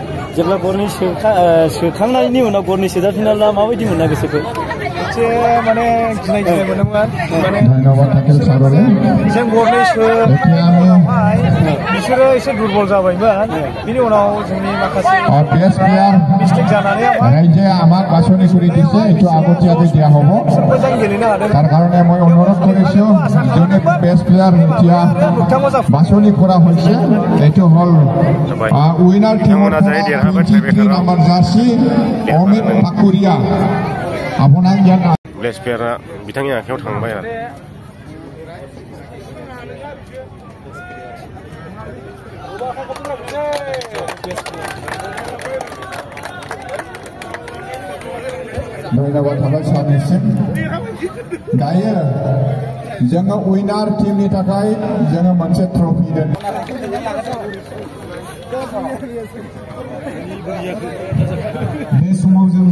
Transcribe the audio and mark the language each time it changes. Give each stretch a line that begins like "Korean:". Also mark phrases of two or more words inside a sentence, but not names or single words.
Bodo: जेब्ला गरनै सोखांनायनि उनाव गरनै सोजाफिनोब्ला माबायदि मोना गोसोखौ एसे माने गिनाय मोनोमोन माने धन्यबाद थाकेल सारनो जों गरनै सोखांनायावहाय बिसोरो एसे दुरबल जाबायमोन बिनि उनाव जोंनि माखासे
English: best player
Bodo: मिस्टेक जानानै
Assamese: ৰাইজে আমাক বাছনি কৰি দিছে এইটো আগতীয়াকৈ দিয়া হ'ব
Bodo: मोजां गेलेनो हादों
Assamese: তাৰ কাৰণে মই অনুৰোধ কৰিছো যোনে
English: best player
Assamese: এতিয়া বাছনি কৰা হৈছে এইটো হ'ল
English: winner team
Assamese: 23 নম্বৰ জাৰ্সি অমিত ঠাকুৰীয়া আপোনাক ইয়াত
English: best player
Bodo: बिथांनि आखायाव थांबाय आरो धन्यबाद थाबाय सानैसिम दायो जोङो
English: winner team
Bodo: थाखाय जोङो मोनसे ट्रफि दोन बे समाव जों